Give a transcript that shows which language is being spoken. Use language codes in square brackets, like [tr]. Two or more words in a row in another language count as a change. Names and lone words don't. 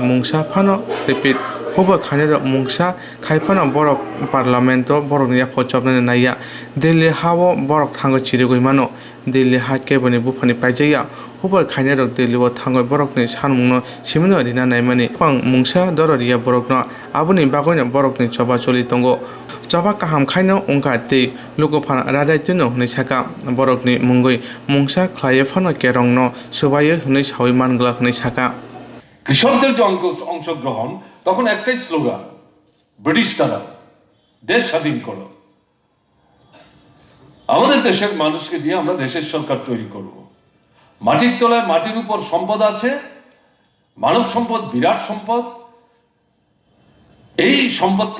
[trp] mungsa phano repeat hobor khaina rok mungsa khaifano borok parlamento borok ni phochopnani naya Delhi hawo borok thango chirigoi mano Delhi ha keboni bufani paijaya hobor khaina rok Delhi o thango borok ni sanmungno simino rina naimani pang mungsa dororia borok no aboni bagoina borok ni choba choli tongo choba kaham khaino ongka te lokophan radai tuno hnai saka borok ni mungoi mungsa khlaye phano kerong no subaye hnai sawi mangla hnai saka [bn] কৃষকদের যে অংশগ্রহণ তখন একটাই স্লোগান ব্রিটিশ তারা দেশ স্বাধীন করো আমাদের দেশের মানুষকে দিয়ে আমরা দেশের সরকার তৈরি করব মাটির তলায় মাটির উপর সম্পদ আছে মানব সম্পদ বিরাট সম্পদ এই সম্পদকে